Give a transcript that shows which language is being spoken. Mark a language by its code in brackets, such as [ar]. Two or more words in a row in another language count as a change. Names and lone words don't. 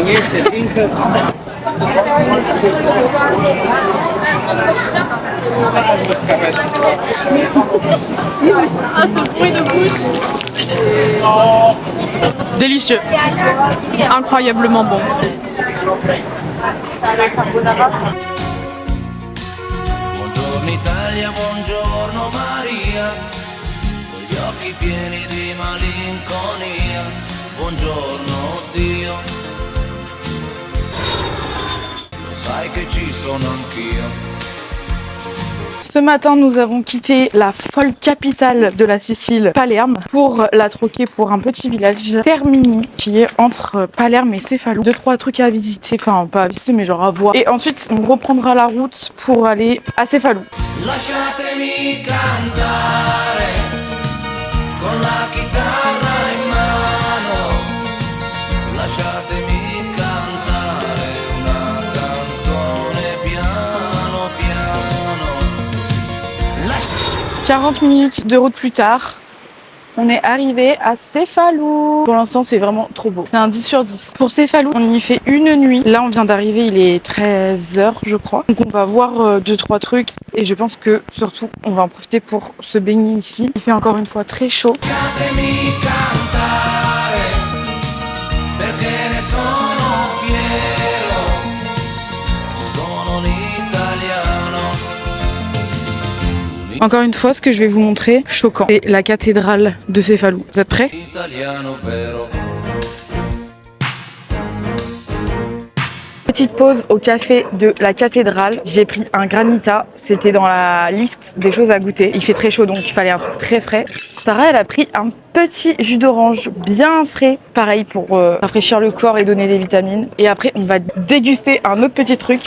[fr] Ah, ce bruit de bouche. Délicieux. Incroyablement bon. [it] Buongiorno Italia, buongiorno Maria, con gli occhi pieni di malinconia. Buongiorno Dio, lo sai che ci sono anch'io. [fr] Ce matin, nous avons quitté la folle capitale de la Sicile, Palerme, pour la troquer pour un petit village, Termini, qui est entre Palerme et Cefalù. 2-3 trucs à visiter, enfin pas à visiter, mais genre à voir. Et ensuite, on reprendra la route pour aller à Cefalù. [it] Lasciatemi cantare con la chitarra in mano, lasciatemi cantare una canzone piano [fr] 40 minutes de route plus tard, on est arrivé à Cefalù. Pour l'instant, c'est vraiment trop beau. C'est un 10 sur 10. Pour Cefalù, on y fait une nuit. Là, on vient d'arriver, il est 13h, je crois. Donc, on va voir 2-3 trucs. Et je pense que, surtout, on va en profiter pour se baigner ici. Il fait encore une fois très chaud. [it] Lasciatemi cantare, perché ne sono fiero, sono un italiano. [fr] Encore une fois, ce que je vais vous montrer, choquant, c'est la cathédrale de Cefalù. Vous êtes prêts? [it] Italiano vero. [fr] Petite pause au café de la cathédrale. J'ai pris un granita. C'était dans la liste des choses à goûter. Il fait très chaud, donc il fallait un truc très frais. Sarah, elle a pris un petit jus d'orange bien frais. Pareil pour rafraîchir le corps et donner des vitamines. Et après, on va déguster un autre petit truc.